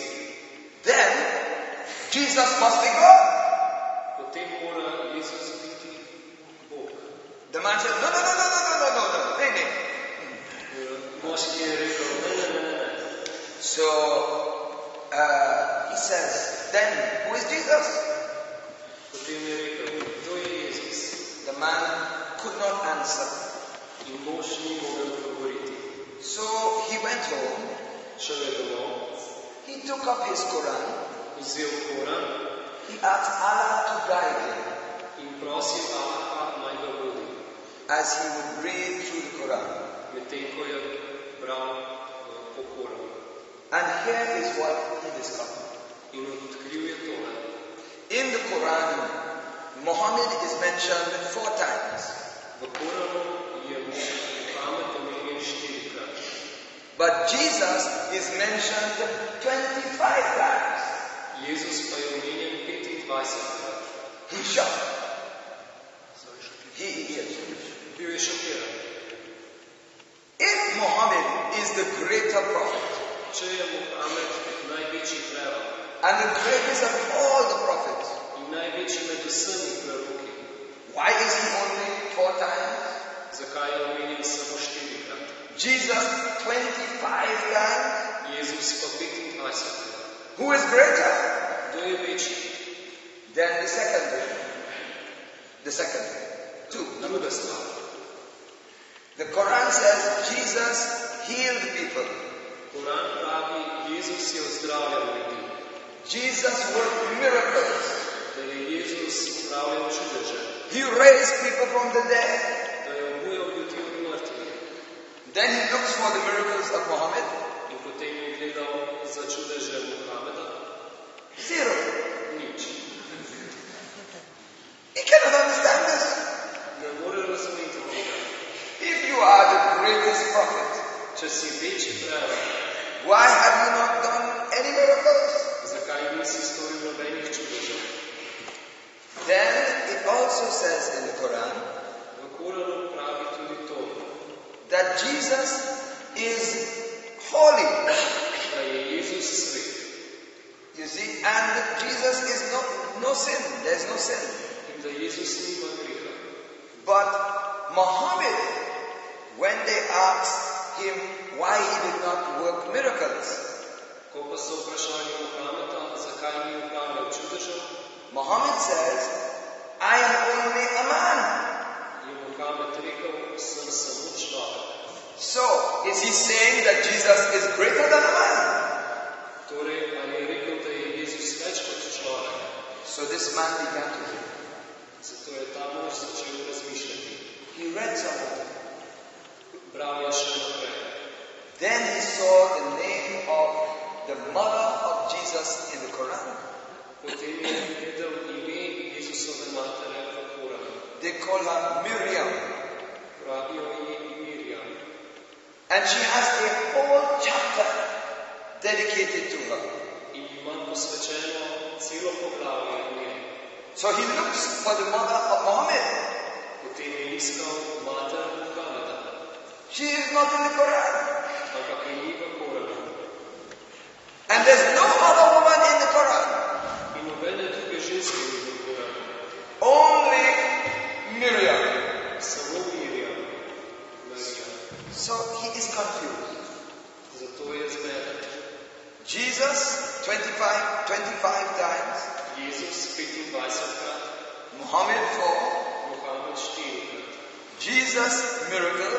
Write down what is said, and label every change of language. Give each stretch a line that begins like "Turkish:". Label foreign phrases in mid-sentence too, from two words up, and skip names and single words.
English: Then Jesus must be God.
Slovenian: Potem mora Jezus biti Bog.
English: The man said, no.
Slovenian: Moški je rekel, ne.
English: So he says, then who is Jesus?
Slovenian: Potem je rekel, kdo je Jezus?
English: The man could not answer.
Slovenian: In mož ni mogel odgovoriti.
English: So he went home.
Slovenian: Šel je domov.
English: He took up his Quran.
Slovenian: Vzel Koran.
English: He asked Allah to guide him.
Slovenian: In prosil Allaha naj ga vodi.
English: As he would read through the Quran.
Slovenian: Medtem ko je bral po Koranu.
English: And here is what he discovered.
Slovenian: In odkril je tole.
English: In the Quran, Muhammad is mentioned 4 times.
Slovenian: V Koranu je Muhammad omenjen 4-krat.
English: But Jesus is mentioned 25 times.
Slovenian: Jezus pa je omenjen 25-krat.
English: He's shocked. He is.
Slovenian: Bil je šokiran.
English: If Muhammad is the greater prophet,
Slovenian: če je Muhammad največji prerok,
English: and the greatest of all the prophets,
Slovenian: in največji med vsemi preroki,
English: why is he only 4 times?
Slovenian: Zakaj je omenjen samo 4-krat?
English: Jesus 25 times?
Slovenian: Jezus pa 25-krat.
English: Who is greater?
Slovenian: Kdo je večji?
English: Then the second thing.
Slovenian: Druga stvar.
English: The Quran says Jesus healed people.
Slovenian: Koran pravi, Jezus je ozdravljal ljudi.
English: Jesus worked miracles.
Slovenian: Da je Jezus opravljal čudeže.
English: He raised people from the dead.
Slovenian: Da je obujal ljudi od mrtvih.
English: Then he looks for the miracles of Muhammad.
Slovenian: In potem je gledal za čudeže Muhammeda.
English: 0.
Slovenian: Nič.
English: He cannot understand this.
Slovenian: Ne more razumeti tega.
English: If you are the greatest prophet,
Slovenian: če si večji prerok,
English: why have you not done any miracles?
Slovenian: Zakaj nisi storil nobenih čudežev?
English: Then it also says in the Quran
Slovenian: V Koranu pravi tudi to,
English: that Jesus is holy.
Slovenian: Da je Jezus svet.
English: You see, and Jesus is no sin. There's no sin.
Slovenian: In da Jezus nima greha.
English: But Muhammad, when they asked him why he did not work miracles,
Slovenian: Ko pa so vprašali Muhammeda, zakaj ni upravljal čudežev,
English: Muhammad says, I am only a man.
Slovenian: je Muhammed rekel, sem samo človek.
English: So, is he saying that Jesus is greater than a man?
Slovenian: Torej, ali je rekel, da je Jezus več kot človek?
English: So this man began to think.
Slovenian: Zato je ta mož začel razmišljati.
English: He read something.
Slovenian: Bral je še naprej.
English: Then he saw the name of the mother of Jesus in the Quran.
Slovenian: Potem je videl ime Jezusove matere v Koranu.
English: They call her Miriam.
Slovenian: Pravijo ji Mirjam.
English: And she has a whole chapter dedicated to her.
Slovenian: In ima posvečeno celo poglavje o njej.
English: So he looks for the mother of Muhammad.
Slovenian: Potem je iskal mater Muhameda.
English: She is not in the Quran.
Slovenian: Ampak je ni v Koranu.
English: And there's no other woman in the Quran.
Slovenian: In nobene druge ženske ni v Koranu.
English: Only Miriam.
Slovenian: Samo Mirjam.
English: So he is confused.
Slovenian: Zato je zmeden.
English: Jesus 25 times.
Slovenian: Jezus 25-krat.
English: Muhammad 4.
Slovenian: Muhamed 4-krat.
English: Jesus miracles.